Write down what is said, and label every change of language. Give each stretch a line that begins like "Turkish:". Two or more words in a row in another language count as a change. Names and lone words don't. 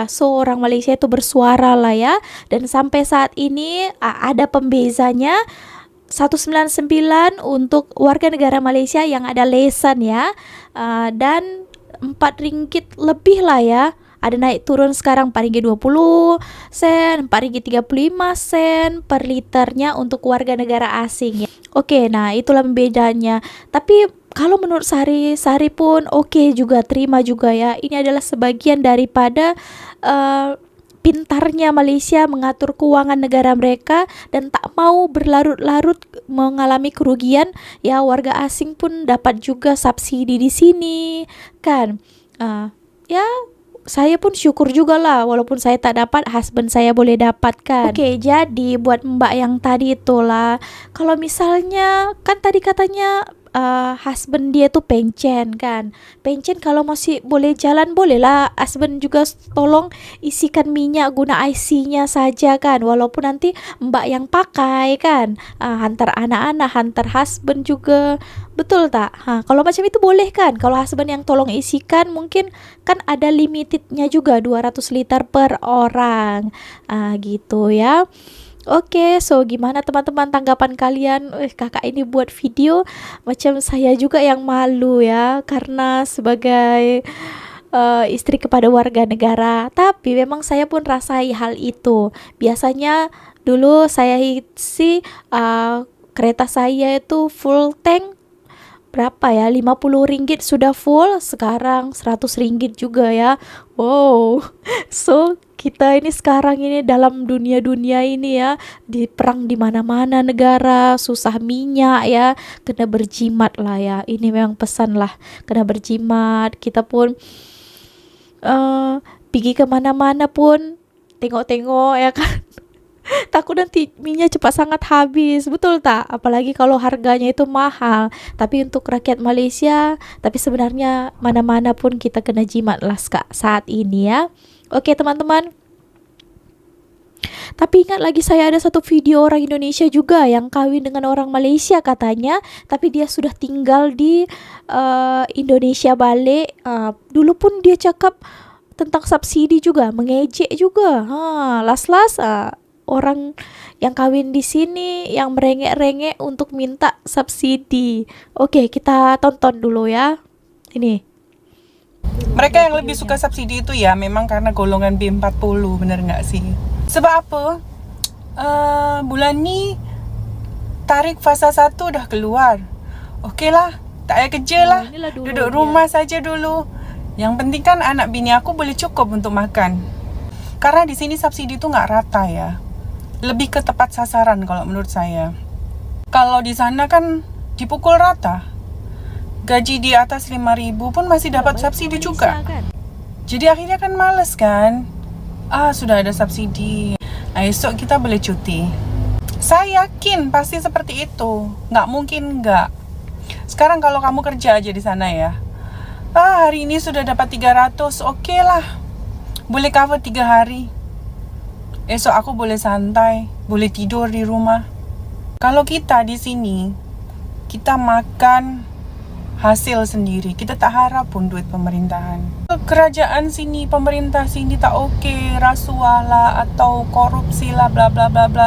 Malay: So orang Malaysia itu bersuara lah ya. Dan sampai saat ini ada pembezanya 199 untuk warga negara Malaysia yang ada lesen ya. Dan RM4 lebih lah ya. Ada naik turun sekarang RM4.20, RM4.35 per liternya untuk warga negara asing ya.
Indonesian: Oke, nah itulah bedanya. Tapi kalau menurut Sari pun oke juga, terima juga ya. Ini adalah sebagian daripada pintarnya Malaysia mengatur keuangan negara mereka dan tak mau berlarut-larut mengalami kerugian ya.
Malay: Warga asing pun dapat juga subsidi di sini kan. Ya saya pun syukur juga lah, walaupun saya tak dapat, husband saya boleh dapatkan.
Indonesian: Oke, jadi buat mbak yang tadi itulah, kalau misalnya kan tadi katanya husband dia tuh pencen kan.
Malay: Pencen kalau masih boleh jalan bolehlah husband juga tolong isikan minyak guna IC-nya saja kan. Walaupun nanti mbak yang pakai kan, hantar anak-anak, hantar husband juga. Betul tak? Kalau macam itu boleh kan? Kalau husband yang tolong isikan mungkin kan ada limitednya juga 200 liter per orang.
Indonesian: Gitu ya. Oke, so gimana teman-teman tanggapan kalian?
Malay: Kakak ini buat video macam saya juga yang malu ya, karena sebagai istri kepada warga negara. Tapi memang saya pun rasai hal itu. Biasanya dulu saya isi kereta saya itu
English: full tank
Malay: berapa ya, RM50 sudah full, sekarang RM100 juga ya. Wow. So kita ini sekarang ini dalam dunia ini ya, di perang di mana-mana negara, susah minyak ya, kena berjimat lah ya. Ini memang pesan lah, kena berjimat. Kita pun pergi kemana-mana pun tengok-tengok ya kan. Takut nanti minyak cepat sangat habis, betul tak? Apalagi kalau harganya itu mahal. Tapi untuk rakyat Malaysia, tapi sebenarnya mana-mana pun kita kena jimat lah saat ini ya. Oke teman-teman. Tapi ingat lagi, saya ada satu video orang Indonesia juga yang kawin dengan orang Malaysia katanya, tapi dia sudah tinggal di Indonesia balik. Dulu pun dia cakap tentang subsidi juga, mengejek juga. Last-last orang yang kawin di sini yang merengek-rengek untuk minta subsidi. Oke, kita tonton dulu ya. Ini.
Indonesian: Mereka yang lebih suka subsidi itu ya memang karena golongan B40, bener nggak sih?
Malay: Sebab apa? Bulan ni tarik fasa 1 dah keluar. Okey lah, tak payah kerja lah. Duduk rumah saja dulu. Yang penting kan anak bini aku boleh cukup untuk makan.
Indonesian: Karena di sini subsidi tu nggak rata ya. Lebih ke tepat sasaran kalau menurut saya. Kalau di sana kan dipukul rata.
Malay: Gaji di atas 5,000 pun masih dapat subsidi juga.
Indonesian: Jadi akhirnya kan males kan.
Malay: Sudah ada subsidi. Esok kita boleh cuti.
Indonesian: Saya yakin pasti seperti itu. Nggak mungkin nggak. Sekarang kalau kamu kerja aja di sana ya.
Malay: Hari ini sudah dapat 300. Okey lah. Boleh cover 3 hari. Esok aku boleh santai, boleh tidur di rumah. Kalau kita di sini, kita makan hasil sendiri. Kita tak harap pun duit pemerintahan. Kerajaan sini, pemerintah sini tak okey, rasuah lah atau korupsi lah, bla bla bla bla.